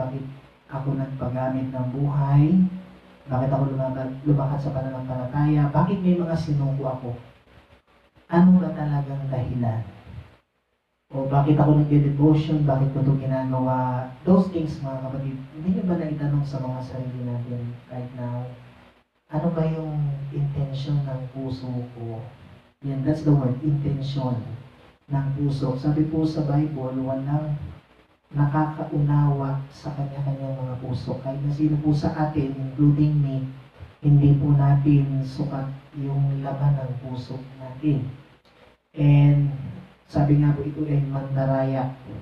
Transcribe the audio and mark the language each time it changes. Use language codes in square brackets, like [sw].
[tl] Bakit ako nagpagamit ng buhay? Bakit ako lumakad sa pananampalataya? Bakit may mga sinuko ako? Ano ba talagang dahilan? O bakit ako nag-devotion? Bakit ko ito ginagawa? [en] Those things, [tl] mga kapatid, hindi nyo ba naitanong sa mga sarili natin [en] right now? [tl] Ano ba yung intention ng puso ko? Yan, [en] that's the word, [tl] intention ng puso. Sabi po sa Bible, walang nakakaunawa sa kanya-kanyang mga puso. Kahit na sino po sa atin, including me, hindi po natin sukat yung laman ng puso natin. And sabi nga po, ito ay mandaraya.